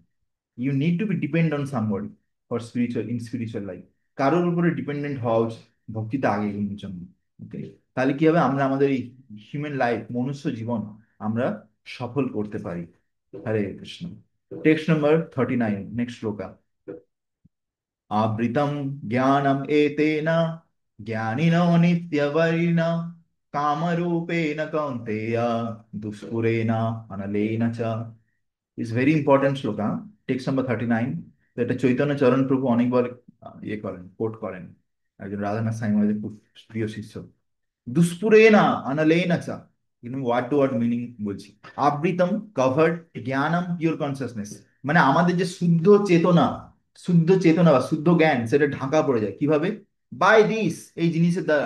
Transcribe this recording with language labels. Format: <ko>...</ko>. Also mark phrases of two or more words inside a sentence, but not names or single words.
<en>You need to be depend on somebody for spiritual, in spiritual life.</en> <bn>কারোর উপরে ডিপেন্ডেন্ট হওয়া উচিত ভক্তিতে আগে এগোনোর জন্য। ওকে, তাহলে কি হবে, আমরা আমাদের এই</bn> <en>human life,</en> <bn>মনুষ্য জীবন আমরা সফল করতে পারি।</bn> <en>হরে কৃষ্ণ। text number 39, next shloka.</en> <sa>आवृतं ज्ञानम् एतेन ज्ञानिनो नित्यवर्णिना कामरूपेण कौन्तेय दुष्पुरेण अनलेन च।</sa> <en>is very important shloka, text number 39.</en> <bn>তো এটা চৈতন্য চরণ প্রভু অনেকবার ইয়ে করেন, কোট করেন, একজন রাধানাথ সাই মহারাজের খুব প্রিয় শিষ্য।</bn> <sa>দুষ্পুরেনা অনলেনা চা,</sa> <bn>কিন্তু</bn> <en>word to word meaning</en> <bn>বলছি। আবৃতম কভার্ড, জ্ঞানম</bn> <en>pure consciousness,</en> <bn>মানে আমাদের যে শুদ্ধ চেতনা, শুদ্ধ চেতনা বা শুদ্ধ জ্ঞান, সেটা ঢাকা পড়ে যায় কিভাবে,</bn> <en>by this,</en> <bn>এই জিনিসের দ্বারা।</bn>